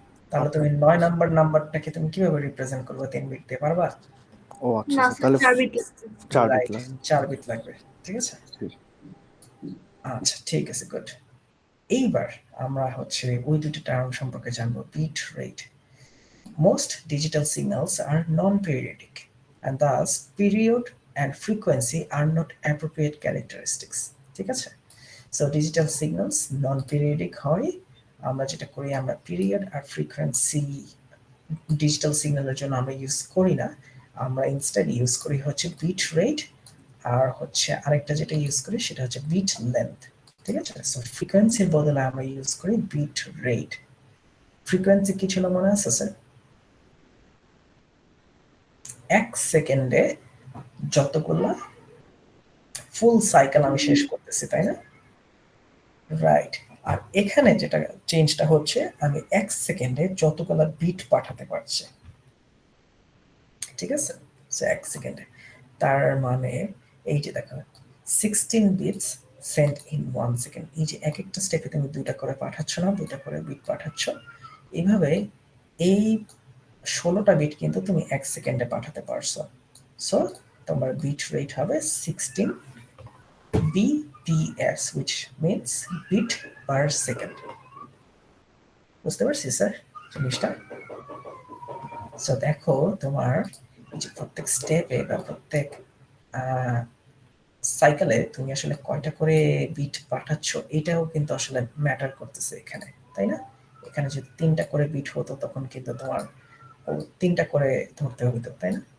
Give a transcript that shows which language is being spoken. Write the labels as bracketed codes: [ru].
[bn] তাহলে তুমি 9 নাম্বারটাকে তুমি কিভাবে রিপ্রেজেন্ট করবে? 3 বিট দিয়ে পারবা? ও আচ্ছা, তাহলে 4 বিট লাগবে। 4 বিট লাগবে, ঠিক আছে? আচ্ছা ঠিক আছে, গুড। এইবার আমরা হচ্ছে ওই দুটো টার্ম সম্পর্কে জানবো। Bit rate. [en] Most digital signals are non-periodic and thus period and frequency are not appropriate characteristics, [bn] ঠিক আছে? [en] So digital signals non-periodic [bn] হয়, আমরা যেটা করি আমরা পিরিয়ড আর ফ্রিকোয়েন্সি ডিজিটাল সিগন্যালের জন্য আমরা ইউজ করি না, আমরা ইনস্টেড ইউজ করি হচ্ছে বিট রেট, আর হচ্ছে আরেকটা যেটা ইউজ করি সেটা হচ্ছে বিট লেন্থ, ঠিক আছে? সো ফ্রিকোয়েন্সির বদলে আমরা ইউজ করি বিট রেট। ফ্রিকোয়েন্সি কি ছিল মনে আছে স্যার? 1 সেকেন্ডে যতগুলো ফুল সাইকেল আমি শেষ করতেছি, তাই না? রাইট। আর এখানে যেটা চেঞ্জটা হচ্ছে আমি 1 সেকেন্ডে যতগুলো বিট পাঠাতে পারছি, ঠিক আছে? সো 1 সেকেন্ডে, তার মানে এই যে দেখো [en] 16 bits sent in 1 second. [bn] এই যে এক একটা স্টেপে তুমি 2টা করে পাঠাচ্ছ না, 2টা করে বিট পাঠাচ্ছ, এইভাবে এই 16টা বিট কিন্তু তুমি 1 সেকেন্ডে পাঠাতে পারছো। সো তোমার বিট রেট হবে 16 BPS, [en] which means bit per second. [bn] বুঝতে পারছি স্যার জিনিসটা? সো দেখো তোমার যে প্রত্যেক স্টেপে বা প্রত্যেক সাইকেলে তুমি আসলে কয়টা করে বিট পাঠাচ্ছ এটাও কিন্তু আসলে ম্যাটার করতেছে এখানে, তাই না? এখানে যদি 3টা করে বিট হতো তখন কিন্তু তোমার 3টা করে ধরতে হতো, তাই না?